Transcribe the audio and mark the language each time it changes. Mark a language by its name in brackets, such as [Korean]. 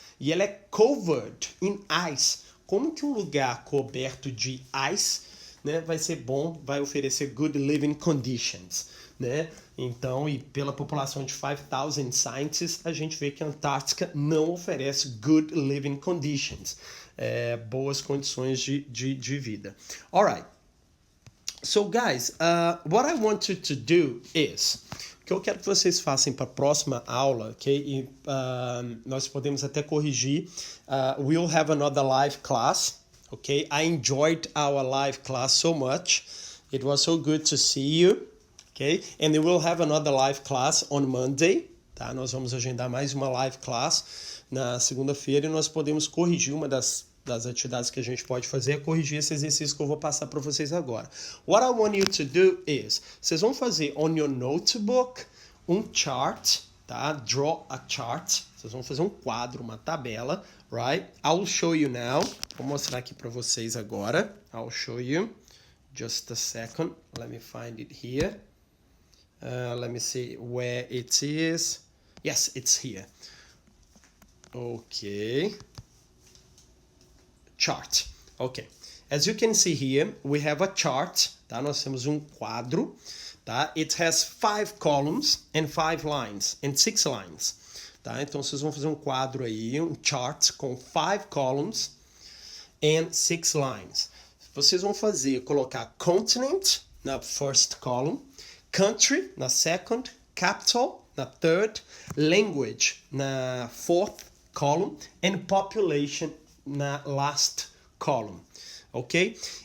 [Portuguese] E ela é covered in ice. Como que um lugar coberto de ice, né, vai ser bom, vai oferecer [English] good living conditions, [Portuguese] né? Então, e pela população de 5,000 scientists, a gente vê que a Antártica não oferece [English] good living conditions. [Portuguese] Boas condições de vida. Alright. [English] So, guys, what I want you to do is... [Portuguese] O que eu quero que vocês façam para a próxima aula, ok? E, nós podemos até corrigir. [English] We'll have another live class, ok? I enjoyed our live class so much. It was so good to see you, ok? And we'll have another live class on Monday. Tá? [Portuguese] Nós vamos agendar mais uma live class na segunda-feira e nós podemos corrigir uma das atividades que a gente pode fazer é corrigir esse exercício que eu vou passar para vocês agora. [English] What I want you to do is, [Portuguese] vocês vão fazer [English] on your notebook um chart, tá? Draw a chart. [Portuguese] Vocês vão fazer um quadro, uma tabela, [English] right? I'll show you now. [Portuguese] Vou mostrar aqui para vocês agora. [English] I'll show you. Just a second. Let me find it here. Let me see where it is. Yes, it's here. Okay. Chart. Okay. As you can see here, we have a chart. Tá? [Portuguese] Nós temos um quadro. [English] Tá? It has 5 columns and 5 lines and 6 lines. Tá? [Portuguese] Então vocês vão fazer um quadro aí, um chart com [English] 5 columns and 6 lines. [Portuguese] Vocês vão colocar continent na first column, country na second, capital na third, language na fourth column and population na last column, ok?